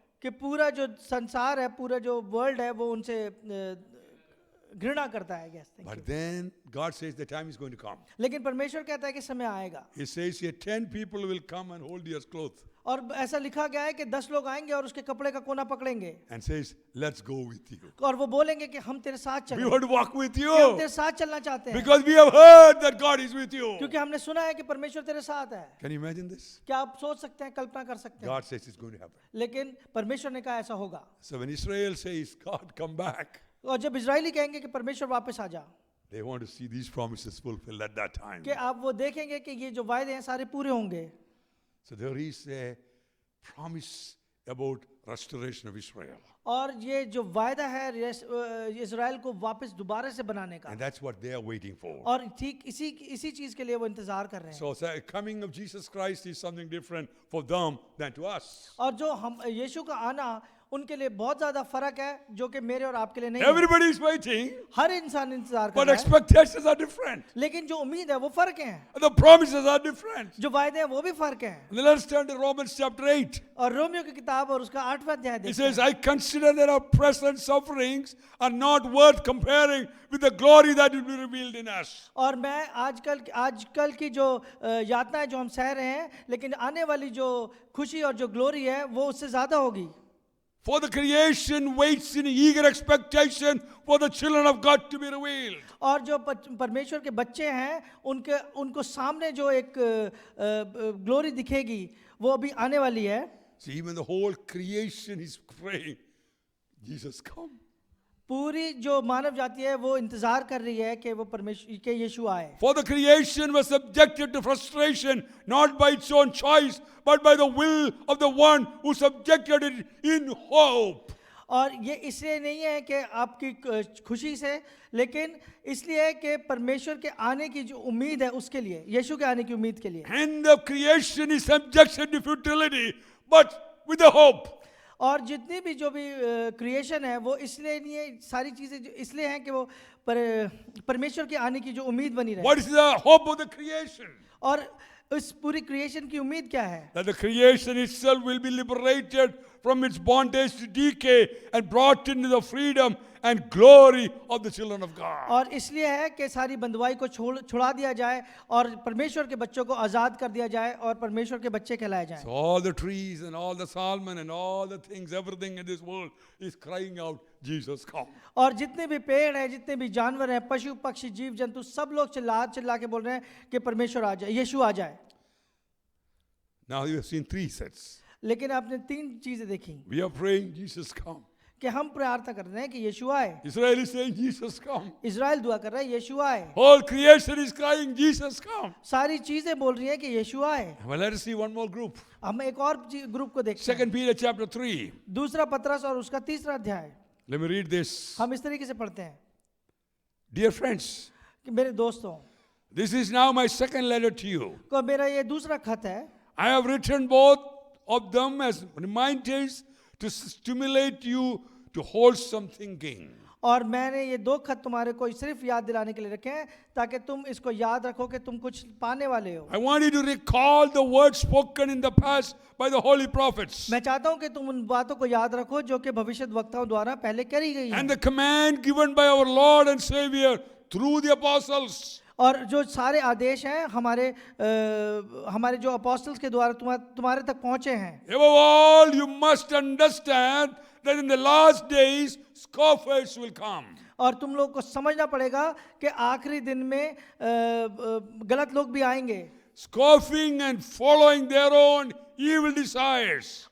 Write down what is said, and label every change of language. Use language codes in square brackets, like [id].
[hi] कि पूरा जो संसार है, पूरा जो वर्ल्ड है वो उनसे घृणा करता है. [en] Yes, thank you. But then God says the time is going to come. [hi] लेकिन परमेश्वर कहता है कि समय आएगा. [en] He says here 10 people will come and hold your cloth [hi] और ऐसा लिखा गया है कि 10 लोग आएंगे और उसके कपड़े का कोना पकड़ेंगे [en] and says, let's go with you. [hi] और वो बोलेंगे कि हम तेरे साथ [en] We [hi] चलें, [en] want to walk with [hi] कि हम [en] you [hi] तेरे साथ चलना चाहते हैं, [en] because we have heard that God is with you. [hi] क्योंकि हमने सुना है कि परमेश्वर तेरे साथ है. [en] Can you imagine this? [hi] क्या आप सोच सकते हैं, कल्पना कर सकते हैं? [en] God says it's going to happen. [hi] लेकिन परमेश्वर ने कहा ऐसा होगा. [en] So when Israel says, God, come back, [hi] और जब इजरायली कहेंगे कि परमेश्वर वापस आ जा, [en] they want to see these promises fulfilled at that time. [hi] कि आप वो देखेंगे कि ये जो वायदे हैं सारे पूरे होंगे. [en] So there is a promise about restoration of Israel. [hi] और ये जो वायदा है इजराइल को वापस दोबारा से बनाने का, [en] And that's what they are waiting for. [hi] और ठीक इसी चीज के लिए वो इंतजार कर रहे हैं. [en] So the coming of Jesus Christ is something different for them than to us. [hi] और जो हम यीशु का आना उनके लिए बहुत ज्यादा फर्क है जो कि मेरे और आपके लिए नहीं है. [en] Everybody is waiting, [hi] हर इंसान इंतजार कर [en] but [hi] रहा है, [en] expectations are different. [hi] लेकिन जो उम्मीद है वो फर्क है, [en] The promises are different. [hi] जो वायदे हैं वो भी फर्क है. [en] Then let's turn to Romans chapter 8. [hi] और रोमियो की किताब और उसका 8वां अध्याय [en] It [hi] देखते [en] says, [hi] हैं. [en] I consider that our present sufferings are not worth comparing with the glory that will be revealed in us. [hi] और मैं आजकल की जो यातनाएं जो हम सह रहे हैं, लेकिन आने वाली जो खुशी और जो ग्लोरी है वो उससे ज्यादा होगी. [en] For the creation waits in eager expectation for the children of God to be revealed. [hi] और जो परमेश्वर के बच्चे हैं उनको सामने जो एक ग्लोरी दिखेगी वो अभी आने वाली है. [en] See, even the whole creation is praying, Jesus come. [hi] पूरी जो मानव जाति है वो इंतजार कर रही है कि वो परमेश्वर के यीशु आए. [en] For the creation was subjected to frustration, not by its own choice, but by the will of the one who subjected it in hope. [hi] और ये इसलिए नहीं है कि आपकी खुशी से, लेकिन इसलिए है कि परमेश्वर के आने की जो उम्मीद है उसके लिए, यीशु के आने की उम्मीद के लिए. [en] And the creation is subjected to futility, but with a hope. [hi] और जितनी भी जो भी क्रिएशन है वो इसलिए नहीं है, सारी चीजें जो इसलिए हैं कि वो परमेश्वर के आने की जो उम्मीद बनी रहे. [en] What is the hope of the creation? [hi] और इस पूरी क्रिएशन की उम्मीद क्या है? [en] That the creation itself will be liberated from its bondage to decay and brought into the freedom and glory of the children of God. [hi] और इसलिए है कि सारी बंधुआई को छुड़ा दिया जाए और परमेश्वर के बच्चों को आजाद कर दिया जाए और परमेश्वर के बच्चे कहलाए जाएं. [en] So all the trees and all the salmon and all the things, everything in this world is crying out, Jesus come. [hi] और जितने भी पेड़ हैं, जितने भी जानवर हैं, पशु पक्षी जीव जंतु, सब लोग चिल्ला के बोल रहे हैं कि परमेश्वर आ जाए, यीशु आ जाए. [en] Now you have seen three sets. [hi] लेकिन आपने तीन चीजें देखी [en] We are praying, Jesus come. [hi] कि हम प्रार्थना कर रहे हैं कि यीशु आए. [en] Israel is saying, Jesus come. [hi] Israel दुआ कर रहा है यीशु आए. [en] Whole creation is crying, Jesus come. [hi] सारी चीजें बोल रही हैं कि यीशु आए. [en] Well, let us see one more group. [hi] हम एक और ग्रुप को देखते हैं. [en] 2 Peter chapter 3. [hi] दूसरा पतरस और उसका तीसरा अध्याय. [en] Let me read this. [hi] हम इस तरीके से पढ़ते हैं [en] Dear friends, [hi] कि मेरे दोस्तों [en] this is now my second letter to you. [hi] को मेरा ये दूसरा खत है. [en] I have written both of them as reminders to stimulate you to wholesome thinking. [hi] और मैंने ये दो खत तुम्हारे को सिर्फ याद दिलाने के लिए रखे हैं ताकि तुम इसको याद रखो कि तुम कुछ पाने वाले हो. [en] I want you to recall the words spoken in the past by the holy prophets [hi] मैं चाहता हूं कि तुम उन बातों को याद रखो जो कि भविष्य वक्ताओं द्वारा पहले करी गई [en] and [hi] हैं. [en] the command given by our Lord and Savior through the apostles. [hi] और जो सारे आदेश हैं हमारे जो अपोस्टल्स के द्वारा तुम्हारे तक पहुंचे हैं. [en] Above all, you must understand that in the last days scoffers will come. [hi] और तुम लोग को समझना पड़ेगा कि आखिरी दिन में गलत लोग भी आएंगे. [en] Scoffing and following their own evil desires.